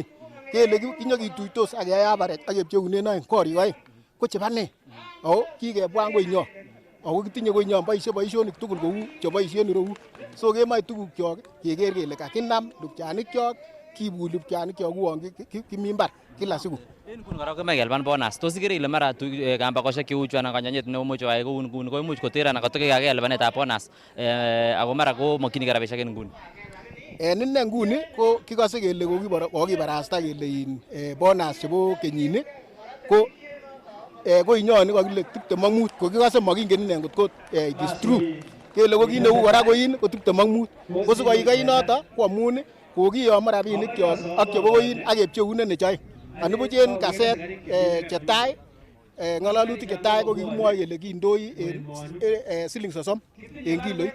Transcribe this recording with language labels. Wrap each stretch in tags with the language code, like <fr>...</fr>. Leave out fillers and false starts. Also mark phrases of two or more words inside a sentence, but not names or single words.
<kln>Kele kinyokituitos ak keyai average ak kepcheunen oeng korik oeng. Ko cheba ne? Ako kikebwan koinyon. Ako kitinye koinyon boisie boisionik tugul kou cheboisien ireu. So kemache tuguk kyok keker kele kakinam lupchanik kyok kibu lupchanik kyok uon kimi mbar</kln> <sw>kila siku.</sw> <kln>En kun kora kemoe kelipan bonus. Tos ikere ile mara kambakoshek cheu chu anan kanyonyet nemuch koyai kou nguni ko imuch koter anan kotokekake lipanetab bonus ako mara ko mokyinigei rabisiek en nguni. En ine nguni ko kikose kele kokibarasta kele bonus chebo kenyini ko koinyoni kokile 25 ko kikose mokingen ine ngot</kln> <en>it is true.</en> <kln>Kele ko kit neu kora koin ko 25. Ko sikoikai noto ko amun kokiyomo rabinik kyok ak chebo koin ak kepcheunen nechoe. Anibuch en kaset chetai ngalalutik chetai ko kikimwoe kele kindoi en siling 30 en kiloit.</kln>